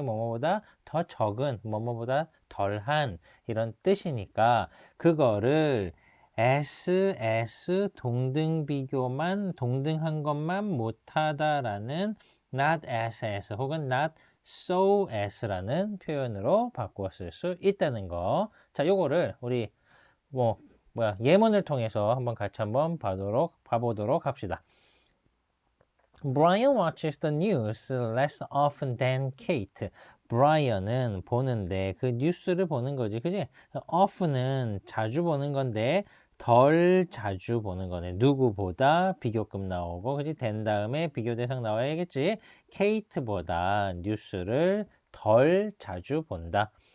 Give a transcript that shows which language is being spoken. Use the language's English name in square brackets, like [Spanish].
[Korean] 뭐뭐보다 더 적은, 뭐뭐보다 덜한 이런 뜻이니까 그거를 SS 동등 비교만, 동등한 것만 못하다라는 not SS 혹은 not so as라는 표현으로 바꾸어 쓸 수 있다는 거. 자, 요거를 우리 예문을 통해서 한번 같이 한번 봐보도록 합시다. [English] Brian watches the news less often than Kate. [Korean] 브라이언은 보는데 그 뉴스를 보는 거지, 그지? often은 자주 보는 건데 덜 자주 보는 거네. 누구보다 비교급 나오고, 그지? 된 다음에 비교 대상 나와야겠지? 케이트보다 뉴스를 덜 자주 본다.